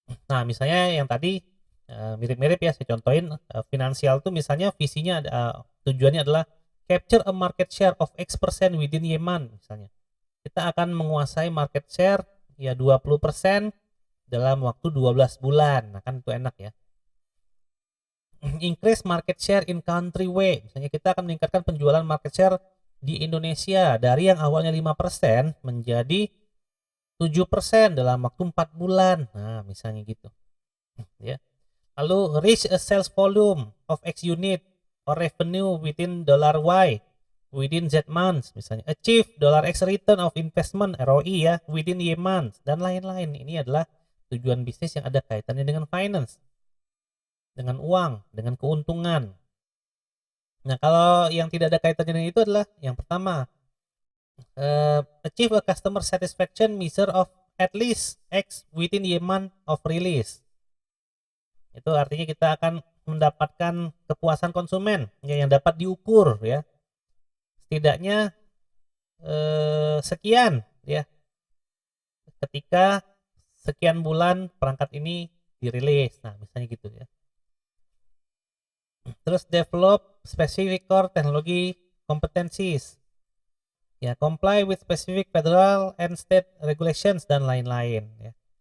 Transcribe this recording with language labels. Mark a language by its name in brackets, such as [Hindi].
[Indonesian] Nah, misalnya yang tadi mirip-mirip ya saya contohin finansial tuh misalnya visinya tujuannya adalah [English] capture a market share of X% within Yemen [Indonesian] misalnya. Kita akan menguasai market share ya 20% dalam waktu 12 bulan. Nah, kan itu enak ya. [English] Increase market share in country way. [Indonesian] Misalnya kita akan meningkatkan penjualan market share di Indonesia dari yang awalnya 5% menjadi 7% dalam waktu 4 bulan. Nah, misalnya gitu. Ya. Lalu [English] reach a sales volume of X unit or revenue within $Y within Z months [Indonesian] misalnya. [English] Achieve $X return of investment ROI ya within Y months [Indonesian] dan lain-lain. Ini adalah tujuan bisnis yang ada kaitannya dengan finance, dengan uang, dengan keuntungan. Nah, kalau yang tidak ada kaitannya dengan itu adalah yang pertama, [English] achieve a customer satisfaction measure of at least X within a month of release. [Indonesian] Itu artinya kita akan mendapatkan kepuasan konsumen ya, yang dapat diukur ya. Setidaknya sekian ya ketika sekian bulan perangkat ini dirilis. Nah, misalnya gitu ya. [English] Terus develop specific core technology competencies. Ya, comply with specific federal and state regulations [Indonesian] dan lain-lain ya.